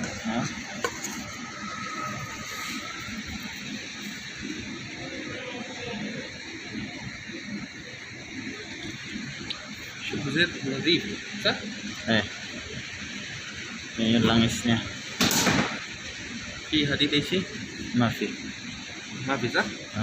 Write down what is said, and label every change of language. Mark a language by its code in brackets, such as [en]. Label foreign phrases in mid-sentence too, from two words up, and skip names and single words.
[ar] ها شوف زيت نظيف صح؟ [tl] ايه yan yung langis niya. [ar] في حديد اي شيء؟ ما في. ما في صح؟